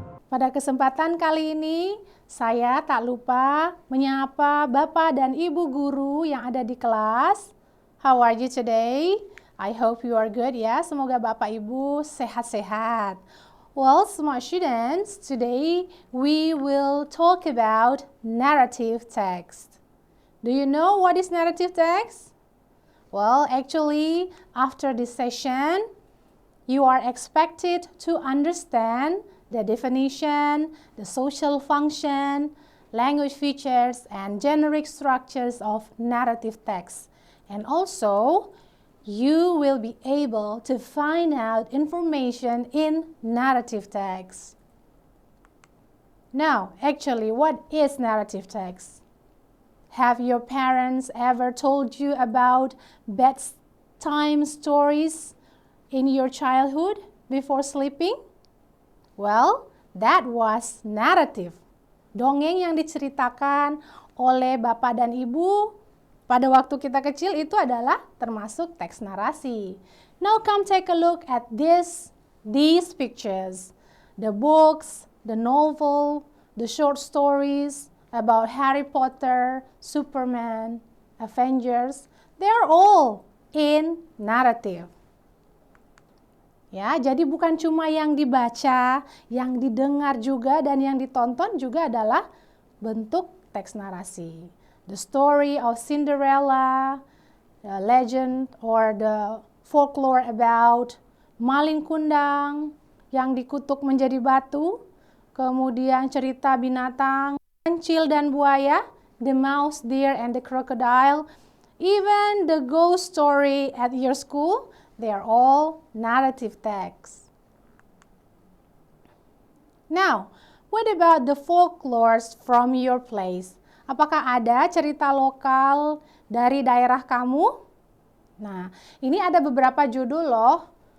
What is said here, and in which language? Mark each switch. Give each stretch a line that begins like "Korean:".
Indonesian: Pada kesempatan kali ini, saya tak lupa menyapa Bapak dan Ibu guru yang ada di kelas.
English: How are you today? I hope you are good ya.
Indonesian: Semoga Bapak Ibu sehat-sehat.
English: Well, smart students, today we will talk about narrative text. Do you know what is narrative text? Well, actually, after this session, you are expected to understand the definition, the social function, language features, and generic structures of narrative text. And also, you will be able to find out information in narrative text. Now, actually, what is narrative text? Have your parents ever told you about bedtime stories in your childhood before sleeping? Well, that was narrative.
Indonesian: Dongeng yang diceritakan oleh Bapak dan Ibu pada waktu kita kecil itu adalah termasuk teks narasi.
English: Now come take a look at these pictures. The books, the novel, the short stories about Harry Potter, Superman, Avengers, they are all in narrative.
Indonesian: Ya, jadi bukan cuma yang dibaca, yang didengar juga dan yang ditonton juga adalah bentuk teks narasi.
English: The story of Cinderella, the legend or the folklore about maling kundang
Indonesian: yang dikutuk menjadi batu, kemudian cerita binatang kancil dan buaya,
English: the mouse, deer, and the crocodile, even the ghost story at your school, they are all narrative texts. Now, what about the folklores from your place?
Indonesian: Apakah ada cerita lokal dari daerah kamu? Nah, ini ada beberapa judul loh.